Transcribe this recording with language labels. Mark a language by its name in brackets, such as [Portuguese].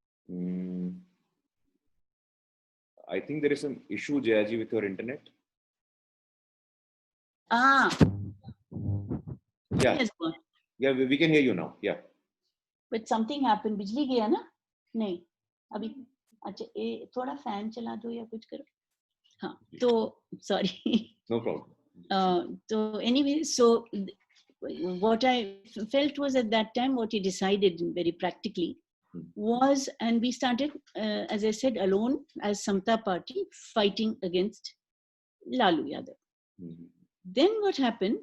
[English] Mm, I think there is some issue, Jayaji, with your internet. Ah, Yeah, yes, go on. yeah, we can hear you now. Yeah. But something happened. [Hindi] बिजली गया ना? नहीं, अभी अच्छा ये थोड़ा fan चला दो या कुछ करो. हाँ, तो sorry. [English] No problem. So anyway, so what I felt was at that time, what he decided very practically was, and we started, as I said, alone as Samta Party fighting against Lalu Yadav. Then what happened?